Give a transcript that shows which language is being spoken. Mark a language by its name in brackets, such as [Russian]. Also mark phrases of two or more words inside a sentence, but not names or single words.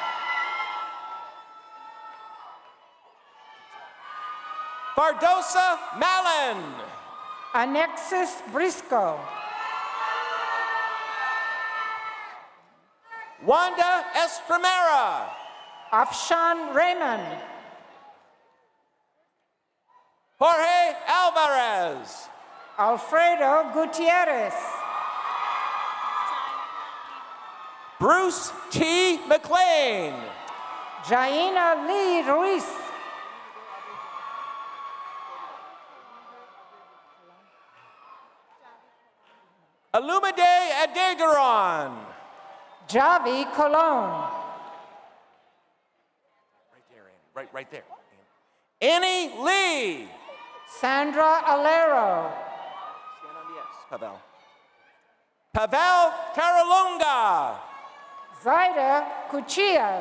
[English] Fardosa Malin. Anexis Briscoe. Wanda Estremera. Afshan Raymond. Jorge Alvarez. Alfredo Gutierrez. Bruce T. McLean. Jaina Lee Ruiz. Alumide Adegaron. Javi Colon. Right there, Annie. Right there. Annie Lee. Sandra Alero. Stand on the X, Pavel. Pavel Taralunga. Zaida Kuchiev.